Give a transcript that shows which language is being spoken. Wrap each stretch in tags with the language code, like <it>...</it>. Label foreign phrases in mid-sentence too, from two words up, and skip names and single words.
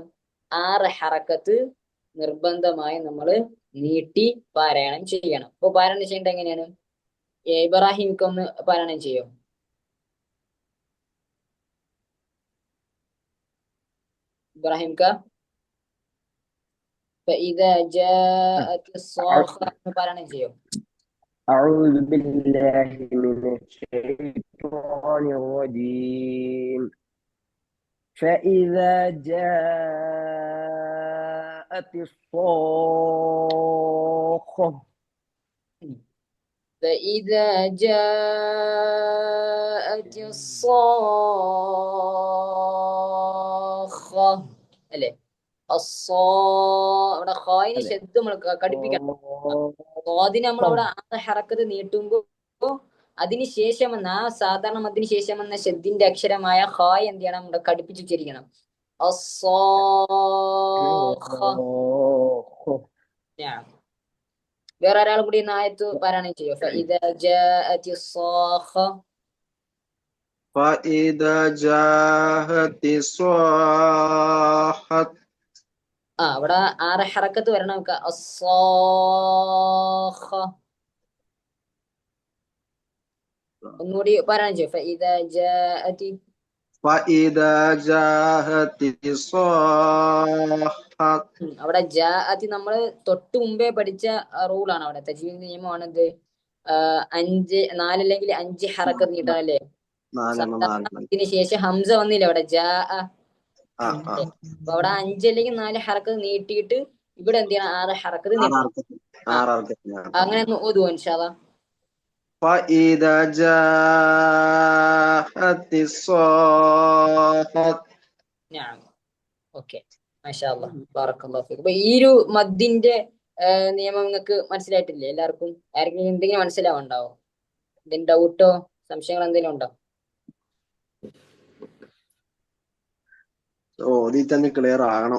<ml>6 ഹറക്കത്ത് നിർബന്ധമായി നമ്മൾ നീട്ടി പാരായണം ചെയ്യണം. അപ്പൊ പാരായണം ചെയ്യേണ്ടത് എങ്ങനെയാണ്? ഇബ്രാഹിംക്കൊന്ന് പാരായണം ചെയ്യോ? ഇബ്രാഹിംക</ml> <ar>فإذا جاءت الصاخة</ar> <ml>പാരായണം ചെയ്യോ?</ml> <ar>أعوذ بالله من الشيطان الرجيم فإذا جاءت الصاخة فإذا جاءت الصاخة അല്ലേ?</ar> <ml>അവിടെ ഖായിന് ശബ്ദം നമ്മൾ കടുപ്പിക്കണം. സ്വാദിന് നമ്മളവിടെ 6 ഹറക്കത്ത് നീട്ടുമ്പോ അതിന് ശേഷം വന്ന ആ സാധാരണ മദ്ദിന് ശേഷം വന്ന ഷദ്ദിന്റെ അക്ഷരമായ ഖായ് എന്ത് ചെയ്യണം? നമ്മുടെ കടുപ്പിച്ച് ഉച്ചരിക്കണം. വേറെ ഒരാൾ കൂടി ആയത്ത് പാരായണം ചെയ്യോ?</ml> <ar>فإذا جاءت الصاخة فإذا جاءت الصاخة</ar> <ml>അവിടെ 6 ഹറക്കത്ത് വരണം. നമുക്ക് അസ്സാഖ ഒന്നുകൂടി പാരായണം ചെയ്യും.</ml> <ar>فإذا جاءت فإذا جاءت الصاخة</ar> <ml>അവിടെ ജാഅത്തി നമ്മൾ തൊട്ട് മുമ്പേ പഠിച്ച റൂളാണ്. അവിടെ തജ്വീദ് നിയമമാണിത്. 4 അല്ലെങ്കിൽ 5 ഹറക്കത്ത് നീട്ടണം അല്ലേ? ഇതിന് ശേഷം ഹംസ വന്നില്ല അവിടെ ജാ. അപ്പൊ അവിടെ 5 അല്ലെങ്കിൽ 4 ഹറക്കത്ത് നീട്ടിയിട്ട് ഇവിടെ എന്ത് ചെയ്യണം? 6 ഹറക്കത്ത് നീട്ടണം. അങ്ങനെ ഒന്ന് ഓതുവോ</ml> <ar>إن شاء الله? فإذا جاءت الصاخة ഓക്കെ, ما شاء الله، بارك الله فيك.</ar> <ml>അപ്പൊ ഈ ഒരു മദ്ദിന്റെ നിയമം നിങ്ങൾക്ക് മനസ്സിലായിട്ടില്ലേ എല്ലാവർക്കും? ആർക്കെങ്കിലും എന്തെങ്കിലും മനസ്സിലാവുണ്ടാവോ? എന്തെങ്കിലും ഡൗട്ടോ സംശയങ്ങൾ എന്തെങ്കിലും ഉണ്ടോ? തന്നെ ക്ലിയർ ആകണം.</ml>